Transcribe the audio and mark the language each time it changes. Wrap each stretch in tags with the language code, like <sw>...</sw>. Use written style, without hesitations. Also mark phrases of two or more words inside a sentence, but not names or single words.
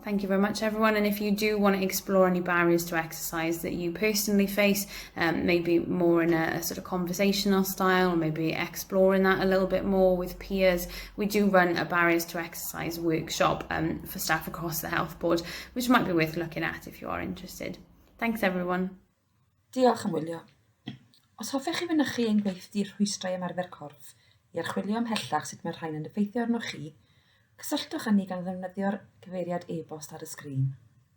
<en>Thank you very much, everyone. And if you do want to explore any barriers to exercise that you personally face, maybe more in a sort of conversational style, or maybe exploring that a little bit more with peers, we do run a barriers to exercise workshop for staff across the health board, which might be worth looking at if you are interested. Thanks, everyone.</en> <cy>Diolch am wylio. Os hoffech chi fynychu ein gweithdi rhwystrau ymarfer corff i archwilio ymhellach sut mae'r rhain yn effeithio arnoch chi, cysylltwch â ni gan ddefnyddio'r cyfeiriad e-bost ar y sgrin.</cy>